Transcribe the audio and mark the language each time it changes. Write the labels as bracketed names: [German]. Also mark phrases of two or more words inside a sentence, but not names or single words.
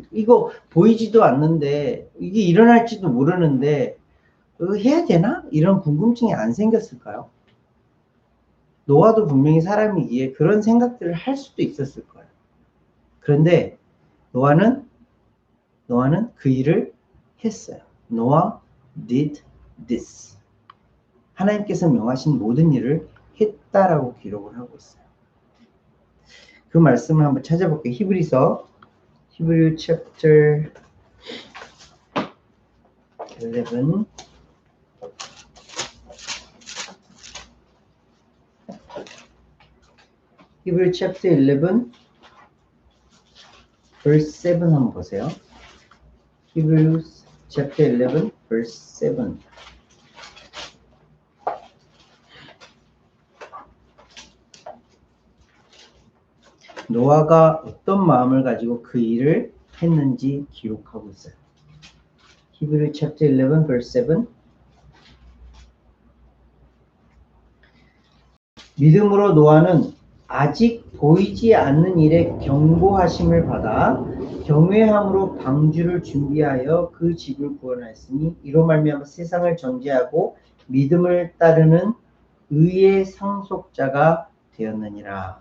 [Korean] 이거 보이지도 않는데 이게 일어날지도 모르는데 해야 되나? 이런 궁금증이 안 생겼을까요? 노아도 분명히 사람이기에 그런 생각들을 할 수도 있었을 거예요. 그런데 노아는 그 일을 했어요. [English] 노아 did this. [Korean] 하나님께서 명하신 모든 일을 했다라고 기록을 하고 있어요. 그 말씀을 한번 찾아볼게요. 히브리서 [English] Hebrew chapter 11 Hebrew chapter 11 verse 7 [Korean] 한번 보세요. [English] Hebrews chapter 11 verse 7 [Korean] 노아가 어떤 마음을 가지고 그 일을 했는지 기록하고 있어요. [English] Hebrew chapter 11 verse 7 [Korean] 믿음으로 노아는 아직 보이지 않는 일에 경고하심을 받아 경외함으로 방주를 준비하여 그 집을 구원하였으니 이로 말미암아 세상을 정죄하고 믿음을 따르는 의의 상속자가 되었느니라.